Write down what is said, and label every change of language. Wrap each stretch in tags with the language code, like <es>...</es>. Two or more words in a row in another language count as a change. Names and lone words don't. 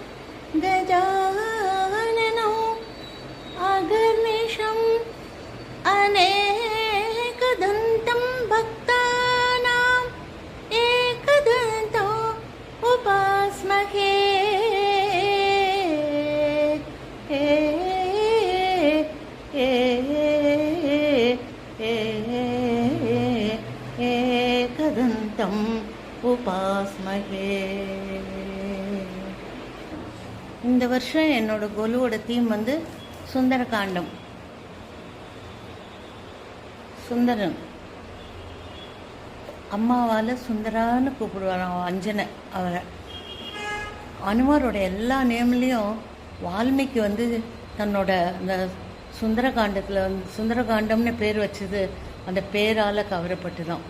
<sa>गजाननं अगर्निशम् अनेकदन्तं भक्तानाम् एकदन्तो उपास्महे एकदन्तम् उपास्महे.</sa> <ta>இந்த வருஷம் என்னோட கொலுவோட தீம் வந்து சுந்தரகாண்டம். சுந்தரன் அம்மாவால் சுந்தரான்னு கூப்பிடுவாராம் அஞ்சனை. அவரை அனுமாரோட எல்லா நேம்லேயும் வால்மீகி வந்து தன்னோட அந்த சுந்தரகாண்டத்தில் சுந்தரகாண்டம்னு பேர் வச்சது அந்த பேரால் கவரப்பட்டு தான்.</ta>